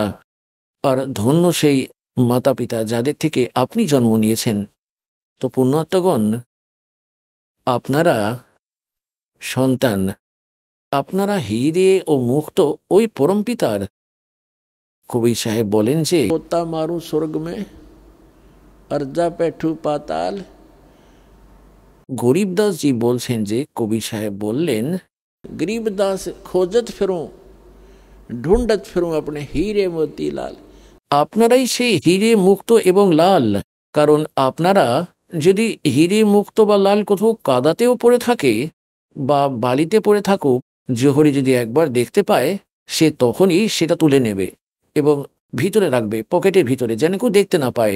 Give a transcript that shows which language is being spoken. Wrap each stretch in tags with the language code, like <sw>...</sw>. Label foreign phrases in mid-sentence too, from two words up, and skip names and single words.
<bn>আর ধন্য সেই মাতা পিতা যাদের থেকে আপনি জন্ম নিয়েছেন। তো পুণ্যাত্মাগণ, আপনারা সন্তান, আপনারা হিরে ও মুক্ত ওই পরম পিতার। কবি সাহেব বলেন যে</bn> <hi>पोता मारू स्वर्ग में अर्जा पैठू पाताल।</hi> <bn>গরিবদাস জি বলছেন যে, কবি সাহেব বললেন,</bn> <hi>गरीबदास खोजत फिरूं ढूंढत फिरूं अपने हीरे मोती लाल।</hi> <bn>আপনারাই সেই হিরে মুক্ত এবং লাল। কারণ আপনারা যদি হিরে মুক্ত বা লাল কোথাও কাদাতেও পড়ে থাকে বা বালিতে পড়ে থাকুক, জোহরি যদি একবার দেখতে পায়, সে তখনই সেটা তুলে নেবে এবং ভিতরে রাখবে, পকেটের ভিতরে, যেন কেউ দেখতে না পায়।</bn>